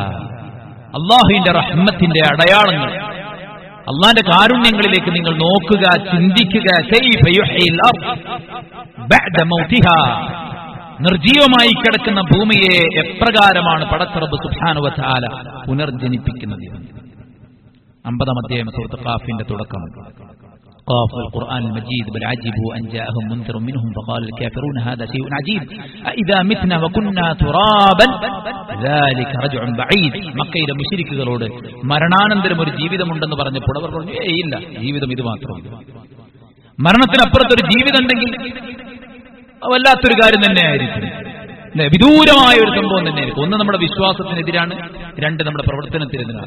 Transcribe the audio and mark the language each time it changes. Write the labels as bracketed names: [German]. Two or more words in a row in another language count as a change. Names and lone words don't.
[Malayalam] അല്ലാഹുവിന്റെ റഹ്മത്തിന്റെ അടയാളങ്ങൾ, അള്ളാന്റെ കാരുണ്യങ്ങളിലേക്ക് നിങ്ങൾ നോക്കുക, ചിന്തിക്കുക. [Arabic] كيف يحيي الأرض بعد موتها. [Malayalam] നിർജീവമായി കിടക്കുന്ന ഭൂമിയെ എപ്രകാരമാണ് പടച്ചറബ് [Arabic] سبحانه وتعالى [Malayalam] പുനർജനിപ്പിക്കുന്നത്. 50-ാം അധ്യായം സൂറത്ത് ഖാഫിന്റെ തുടക്കം. [Arabic] قاف القرآن المجيد بل عجبوا أن جاءهم منذر منهم فقال الكافرون هذا شيء عجيب أإذا متنا وكنا ترابا ذلك رجع بعيد. [Malayalam] മക്കയിലെ മുശ്രിക്കുകളോട് മരണാനന്തരം ഒരു ജീവിതമുണ്ടെന്ന് പറഞ്ഞപ്പോൾ അവർ പറഞ്ഞു, ഇല്ല, ജീവിതം ഇത് മാത്രം. മരണത്തിനപ്പുറത്തൊരു ജീവിതം ഉണ്ടെങ്കിൽ വല്ലാത്തൊരു കാര്യം തന്നെയായിരിക്കും, വിദൂരമായ ഒരു സംഭവം തന്നെയായിരിക്കും. ഒന്ന് നമ്മുടെ വിശ്വാസത്തിനെതിരാണ്, രണ്ട് നമ്മുടെ പ്രവർത്തനത്തിനെതിരാണ്.